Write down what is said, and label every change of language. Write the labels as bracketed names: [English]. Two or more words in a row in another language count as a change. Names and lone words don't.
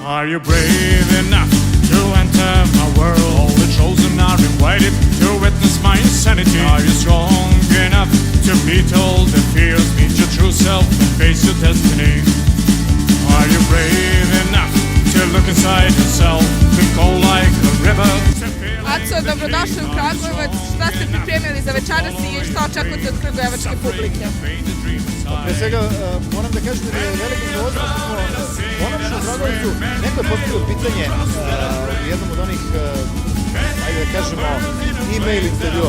[English] you brave enough to enter my world? All the chosen are invited to witness my insanity. Are you strong enough to beat all the fears? Meet your true self and face your destiny. Are you brave enough to look inside yourself, to go like a river? [Serbian] Aco, dobrodošli u Kragujevac. Šta ste pripremili za večeras i šta očekujete od kragujevačke publike? Pre svega moram da kažem da je veliko zadovoljstvo što smo konačno u Kragujevcu. Neko je postavio pitanje u jednom od onih, ajde da kažemo, e-mail intervjua.